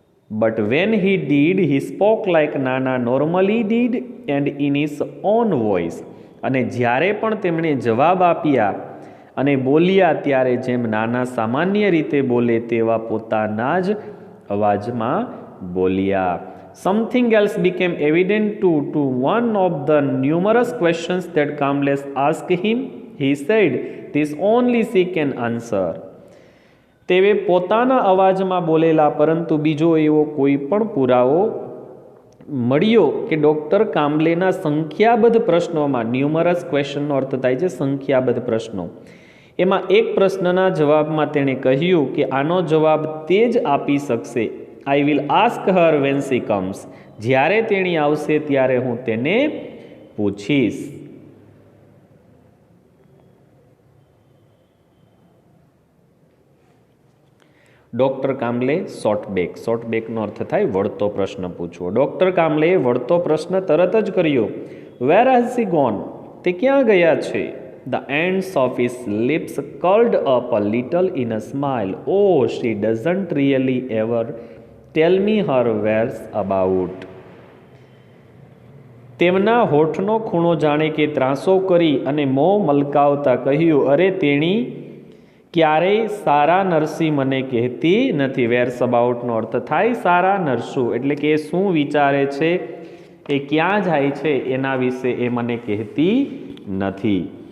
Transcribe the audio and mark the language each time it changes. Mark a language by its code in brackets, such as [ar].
[en] but when he did he spoke like nana normally did and in his own voice, [gu] અને જ્યારે પણ તેમણે જવાબ આપ્યા અને બોલ્યા ત્યારે જેમ નાના સામાન્ય રીતે બોલે તેવા પોતાના જ અવાજમાં બોલ્યા. [en] Something else became evident to one of the numerous questions that Kamlesh asked him. He said, "This only she can answer." [gu] તેવે પોતાના અવાજમાં બોલેલા પરંતુ બીજો એવો કોઈ પણ પુરાવો મળ્યો કે ડૉક્ટર કામ્બલેના સંખ્યાબદ્ધ પ્રશ્નોમાં, ન્યુમરસ ક્વેશ્ચનનો અર્થ થાય છે સંખ્યાબદ્ધ પ્રશ્નો, એમાં એક પ્રશ્નના જવાબમાં તેણે કહ્યું કે આનો જવાબ તે જ આપી શકશે. [en] I will ask her when she comes. [gu] જ્યારે તેણી આવશે ત્યારે હું તેને પૂછીશ. ડૉક્ટર કામ્બલે શોર્ટબેકનો અર્થ થાય વળતો પ્રશ્ન પૂછવો. ડૉક્ટર કામ્બલેએ વળતો પ્રશ્ન તરત જ કર્યો. [en] Where has she gone? [gu] તે ક્યાં ગયા છે? [en] The ends of his lips curled up a little in a smile. Oh, she doesn't really ever tell me her whereabouts. [gu] તેમના હોઠનો ખૂણો જાણે કે ત્રાસો કરી અને મોં મલકાવતા કહ્યું, અરે તેણી ક્યારેય સારા નરસી મને કહેતી નથી. વેર્સ અબાઉટનો અર્થ થાય સારા નરસું, એટલે કે એ શું વિચારે છે, એ ક્યાં જાય છે એના વિશે એ મને કહેતી નથી.